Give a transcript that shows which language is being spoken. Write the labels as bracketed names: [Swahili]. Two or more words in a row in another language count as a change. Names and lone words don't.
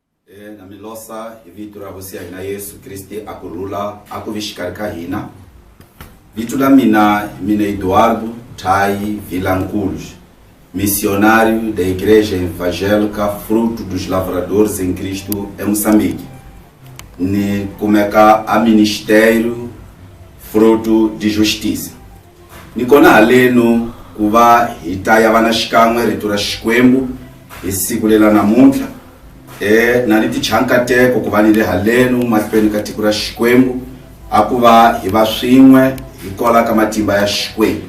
[Tsonga] na milosa hi vito ra hosi ya hina Yesu Kristi akurula akuvishikari ka hina. Vito la mina Eduardo Tai Vilanculos, [Portuguese] missionário da Igreja Evangélica Fruto dos Lavradores em Cristo em Moçambique. [Tsonga] Ni kumeka a ministério Fruto de Justiça. Nikona aleno kuva hitaya vana xikan'we rito ra Xikwembu hi siku lela namuntlha na ni tichankateko ku va ni le haleno mahlweni ka tiko ra Xikwembu a ku va hi va swin'we hi kola ka matimba ya Xikwembu.